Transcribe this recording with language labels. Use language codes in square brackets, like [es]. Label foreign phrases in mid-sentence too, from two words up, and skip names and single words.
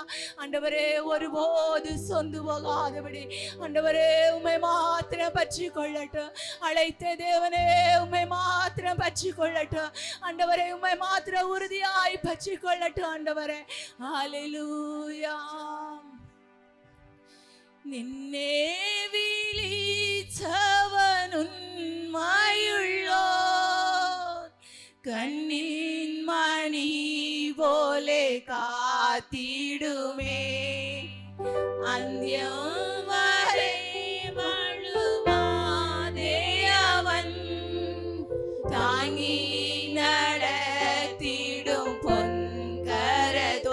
[ta] ஆண்டவரே ஒருபோது சொந்து போகாதபடி ஆண்டவரே உம்மை மாத்திரம் பற்றி கொள்ளட்டும். அழைத்த தேவனே உம்மை மாத்திரம் பற்றி கொள்ளட்டும் ஆண்டவரே. உம்மை மாத்திரம் உறுதியாய் பற்றி கொள்ளட்டும் ஆண்டவரே. ஹல்லேலூயா. [ml] നിന്നെ വിളിച്ചവനുന്മയുള്ളോ കണ്ണിൻ മണി പോലെ കാത്തിടുമേ അന്ത്യം വരെ മഴുവാതെ അവൻ താങ്ങി നടത്തിടും പൊൻകരത്താൽ.